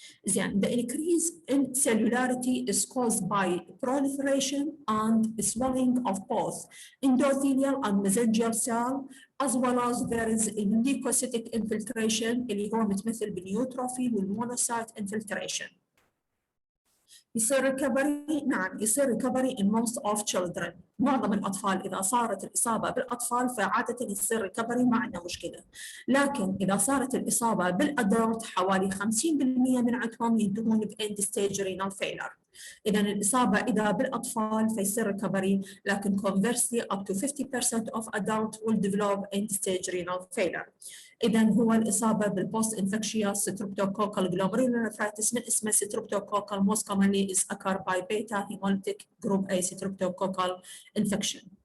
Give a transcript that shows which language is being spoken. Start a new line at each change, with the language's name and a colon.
English: Then the increase in cellularity is caused by proliferation and swelling of both endothelial and mesangial cell, as well as there is a leukocytic infiltration
Arabic: اللي هو متمثل بالنيوتروفيل والمونوسايت
English: infiltration.
Arabic: يصير ريكفري، نعم يصير ريكفري
English: in most of children.
Arabic: معظم الأطفال إذا صارت الإصابة بالأطفال فعادة يصير ريكفري ما عندنا مشكلة، لكن إذا صارت الإصابة بالأدلت حوالي 50% من عندهم ينتهون بإند ستيج رينال فيلر. إذا الإصابة إذا بالأطفال فيصير ريكفري،
English: لكن conversely up to 50% of adults will develop end stage renal failure.
Arabic: إذا هو الإصابة بالبوست انفكشيوس ستريبتوكوكال glomerulonephritis من اسمه ستريبتوكوكال
English: most commonly is occur by beta hemolytic group A streptococcal infection.